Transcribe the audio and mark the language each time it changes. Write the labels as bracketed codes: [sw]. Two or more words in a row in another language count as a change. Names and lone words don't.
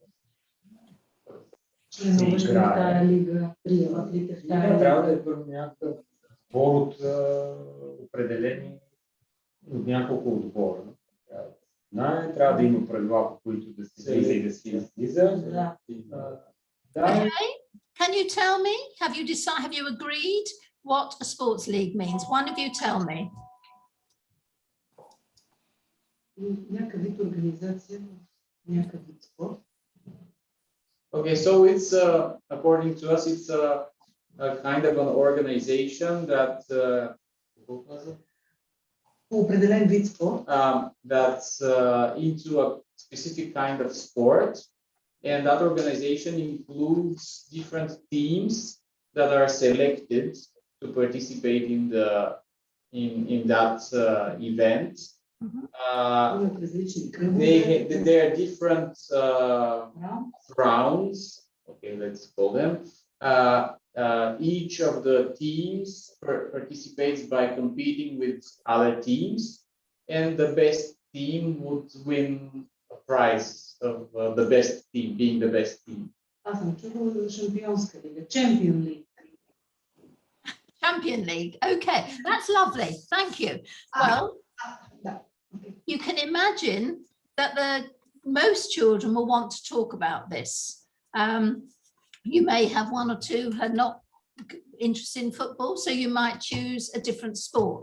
[bg] членуваш в тая лига, приемат ли те в тая лига? Трябва да е първо някакъв сбор от определени от няколко отбора. Трябва да има правила, по които да се влиза и да се излиза. [en] Okay. Can you tell me? Have you agreed what a sports league means? One of you tell me. [bg] Някакъв вид организация, някакъв вид спорт. [en] Okay, so it's according to us, it's a kind of an organization that [bg] определен вид спорт. [en] That's into a specific kind of sport, and that organization includes different teams that are selected to participate in that event. They are different rounds. Okay, let's call them. Each of the teams participates by competing with other teams, and the best team would win a prize of the best team, being the best team. [bg] Аз съм чувала за шампионска лига, [en] Champion League. Champion League. Okay, that's lovely. Thank you. Well, you can imagine that most children will want to talk about this. You may have 1 or 2 who are not interested in football, so you might choose a different sport.